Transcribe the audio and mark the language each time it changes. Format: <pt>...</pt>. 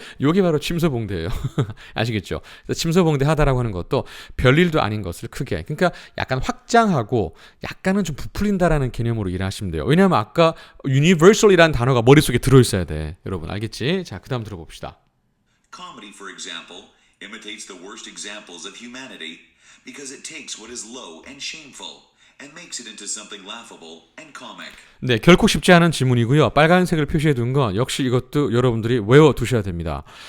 <ko>이게 바로 침소봉대예요. 아시겠죠? 그래서 침소봉대 하다라고 하는 것도 별일도 아닌 것을 크게, 그러니까 약간 확장하고 약간은 좀 부풀린다라는 개념으로 일하시면 돼요. 왜냐하면 아까 universal이라는 단어가 머릿속에 들어있어야 돼. 여러분 알겠지? 자, 그 다음 들어봅시다.</ko> <en>Comedy, for example, imitates the worst examples of humanity because it takes what is low and shameful and makes it into something laughable and comic.</en> <ko>네, 결코 쉽지 않은 지문이고요. 빨간색을 표시해 둔 건 역시 이것도 여러분들이 외워 두셔야 됩니다.</ko>